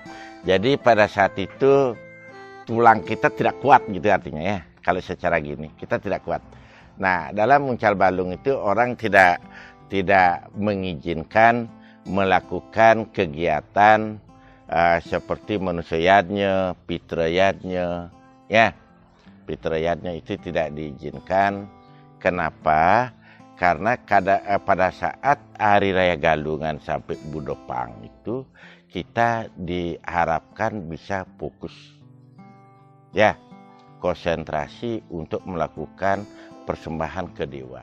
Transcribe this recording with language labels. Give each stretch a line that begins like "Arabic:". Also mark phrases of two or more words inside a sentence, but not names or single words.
Indonesian: Jadi pada saat itu tulang kita tidak kuat gitu artinya, ya. Kalau secara gini kita tidak kuat. Nah, dalam uncal balung itu orang tidak mengizinkan melakukan kegiatan seperti manusiatnya, pitrayatnya. Ya, pitrayatnya itu tidak diizinkan. Kenapa? Karena pada saat hari raya Galungan sampai Budopang itu kita diharapkan bisa fokus, ya, konsentrasi untuk melakukan persembahan ke dewa.